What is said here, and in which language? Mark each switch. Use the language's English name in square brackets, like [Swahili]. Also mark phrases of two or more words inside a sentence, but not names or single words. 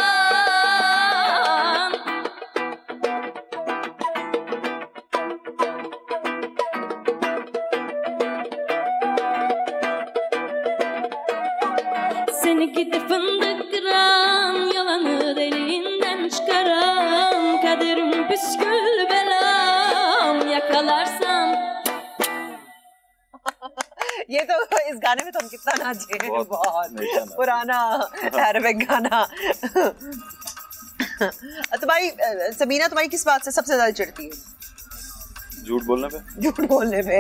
[Turkish] Seni gidip fındık kıran, yalanı deliğinden çıkaran, kaderim püskül belam yakalarsam. [Hindi] ये तो इस गाने में तो हम कितना नाचे हैं. बहुत पुराना अरबिक गाना. तुम्हारी समीना तुम्हारी किस बात से सबसे ज्यादा चिढ़ती है? झूठ बोलने पे। झूठ बोलने पे।